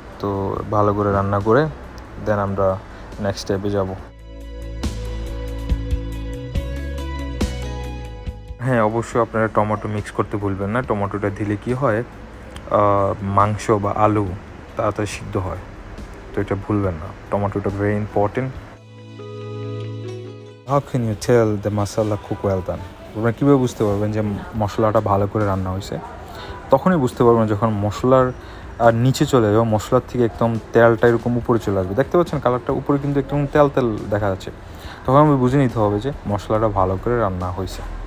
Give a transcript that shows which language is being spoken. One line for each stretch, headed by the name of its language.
Bangla: তো ভালো করে রান্না করে দেন আমরা নেক্সট স্টেপে যাব। হ্যাঁ, অবশ্যই আপনারা টমেটো মিক্স করতে ভুলবেন না। টমেটোটা দিলে কি হয়, মাংস বা আলু তাড়াতাড়ি সিদ্ধ হয়, তো এটা ভুলবেন না। টমেটোটা very important.
English: How can you tell the masala cook well done?
Bangla: আপনারা কীভাবে বুঝতে পারবেন যে মশলাটা ভালো করে রান্না হয়েছে? তখনই বুঝতে পারবেন যখন মশলার নিচে চলে যাবে, মশলার থেকে একদম তেলটা এরকম উপরে চলে আসবে। দেখতে পাচ্ছেন কালারটা উপরে কিন্তু একদম তেল তেল দেখা যাচ্ছে। তখন আমি বুঝে নিতে হবে যে মশলাটা ভালো করে রান্না হয়েছে।